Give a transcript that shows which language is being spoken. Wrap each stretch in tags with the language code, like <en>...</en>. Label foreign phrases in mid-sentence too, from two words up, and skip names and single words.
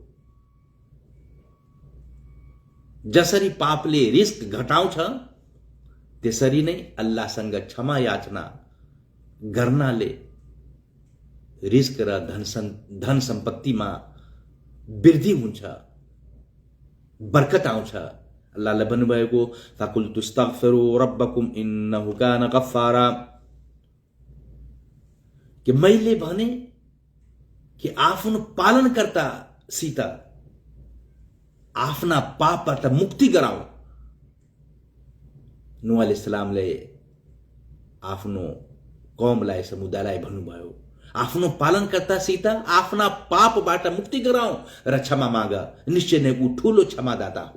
<ne>जसरी पापले रिस्क घटाउँछ, त्यसरी नै अल्लाहसँग क्षमायाचना गर्नाले रिस्क र धन सम्पत्तिमा वृद्धि हुन्छ, बरकत आउँछ। अल्लाहले भन्नुभएको</ne> <ar>فقلت استغفروا ربكم إنه كان غفارا,</ar> <ne>कि मैले भने कि आफ्नो पालनकर्तासित आफ्ना पापबाट मुक्ति गराऊ। नूह अलैहिस्सलामले आफ्नो कौमलाई, समुदायलाई भन्नुभयो, आफ्नो पालनकर्तासित आफ्ना पापबाट मुक्ति गराऊ र क्षमा माग, निश्चय नै ऊ ठूलो क्षमादाता हो।</ne>